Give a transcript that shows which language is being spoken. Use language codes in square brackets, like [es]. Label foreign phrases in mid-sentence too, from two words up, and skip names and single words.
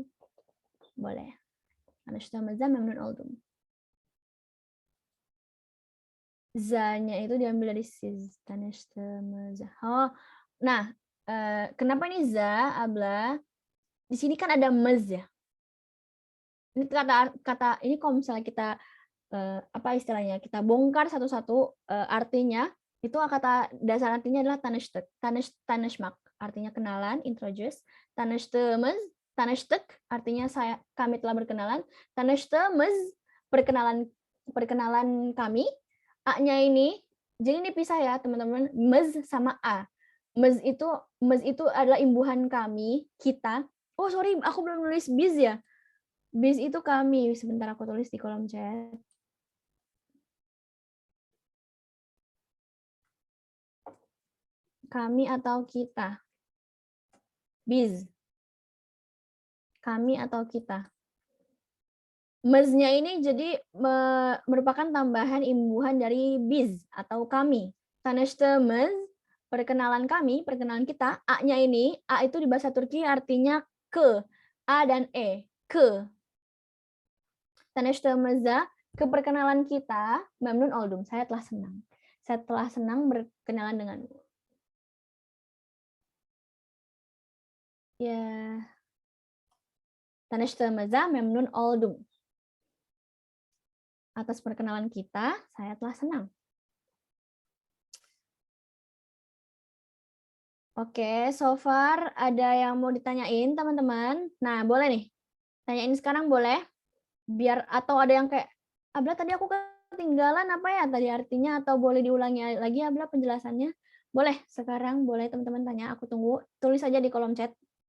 [id] Boleh. [tr] Tanıştığımıza memnun oldum. [id] Za-nya itu diambil dari siz. Tanıştığımıza. Oh, nah, kenapa nih za, Abla? Di sini kan ada mez ya. Ini kata ini kalau misalnya kita apa istilahnya? Kita bongkar satu-satu artinya, itu kata dasar artinya adalah tanışmak, artinya kenalan, introduce. Tanıştık artinya kami telah berkenalan. Tanıştığımız perkenalan kami. A-nya ini jadi dipisah ya, teman-teman. Mez sama a. Mez itu adalah imbuhan kami, kita. Oh, sorry, aku belum nulis biz ya. Biz itu kami. Sebentar aku tulis di kolom chat. Kami atau kita. Biz. Kami atau kita. Mez-nya ini jadi merupakan tambahan imbuhan dari biz atau kami. Tanıştığımız, perkenalan kami, perkenalan kita. A-nya ini, A itu di bahasa Turki artinya ke. A dan E, ke. Tanıştığımıza, keperkenalan kita, [tr] memnun oldum, [id] saya telah senang. Saya telah senang berkenalan denganmu. Ya. [tr] Tanıştığımıza memnun oldum. [id] Atas perkenalan kita, saya telah senang. Oke, [en] so far [id] ada yang mau ditanyain, teman-teman? Nah, boleh nih. Tanyain sekarang boleh. Biar atau ada yang kayak, Abla tadi aku ketinggalan apa ya tadi artinya, atau boleh diulangi lagi Abla penjelasannya? Boleh, sekarang boleh teman-teman tanya, aku tunggu. Tulis aja di kolom chat.